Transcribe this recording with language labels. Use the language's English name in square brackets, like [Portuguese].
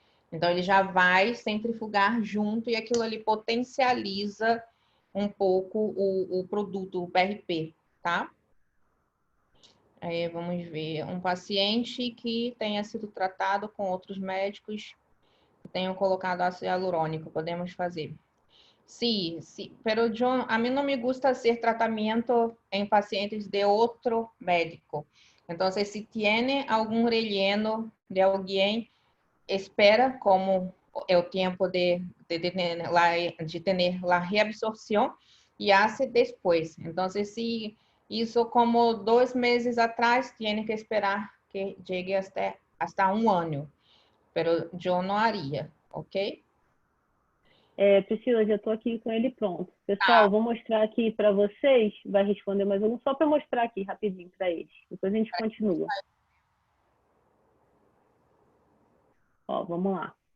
[Portuguese] Então, ele já vai centrifugar junto e aquilo ali potencializa um pouco o produto, o PRP, tá? Vamos ver. Um paciente que tenha sido tratado com outros médicos que tenham colocado ácido hialurônico, podemos fazer. [Spanish] Sí, sí, pero a mí no me gusta hacer tratamiento en pacientes de otro médico. Entonces, si tiene algún relleno de alguien, espera como el tiempo de tener la reabsorción y hace después. Entonces, si hizo como 2 meses atrás, tiene que esperar que llegue hasta 1 año. Pero yo no haría, ¿ok? [Portuguese] Priscila, já estou aqui com ele pronto. Pessoal, vou mostrar aqui para vocês, vai responder mais um, só para mostrar aqui rapidinho para eles. Depois a gente continua. Ó, vamos lá.